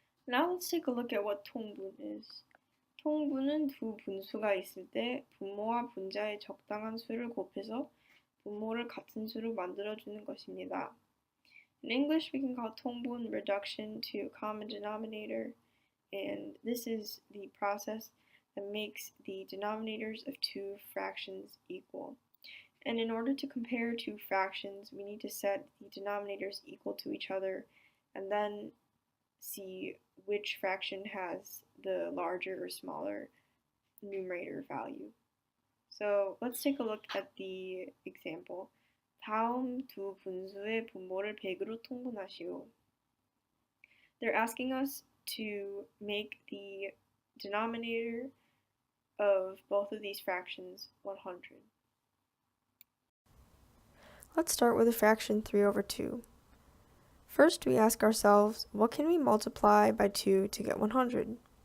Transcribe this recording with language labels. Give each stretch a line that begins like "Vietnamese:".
English: Now let's take a look at what 통분 is.
Korean: 통분은 두 분수가 있을 때 분모와 분자의 적당한 수를 곱해서 분모를 같은 수로 만들어주는 것입니다.
English: In English, we can call 통분 reduction to common denominator, and this is the process that makes the denominators of two fractions equal. And in order to compare two fractions, we need to set the denominators equal to each other and then see which fraction has the larger or smaller numerator value. So let's take a look at the example.
Korean: 다음 두 분수의 분모를 100으로 통분하시오.
English: They're asking us to make the denominator of both of these fractions 100. Let's start with the fraction 3 over 2. First, we ask ourselves, what can we multiply by 2 to get 100?